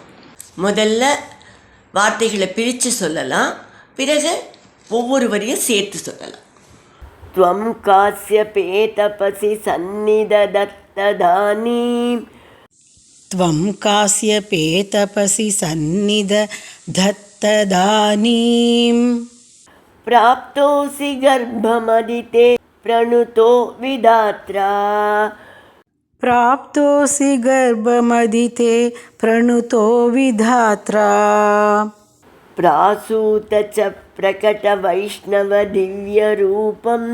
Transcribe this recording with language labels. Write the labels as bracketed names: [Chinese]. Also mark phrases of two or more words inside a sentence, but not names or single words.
[Tamil] முதல்ல வார்த்தைகளை பிரித்து சொல்லலாம், பிறகு ஒவ்வொரு வரியும் சேர்த்து சொல்லலாம். [Sanskrit] त्वं काश्यपे तपसि सन्निदधत्तदानीम्. त्वं काश्यपे तपसि सन्निदधत्तदानीम्. प्राप्तोऽसि गर्भमदिते प्रणुतो विधात्रा. प्राप्तोऽसि गर्भमदिते प्रणुतो विधात्रा. प्रासूत च प्रकटवैष्णवदिव्यरूपम्.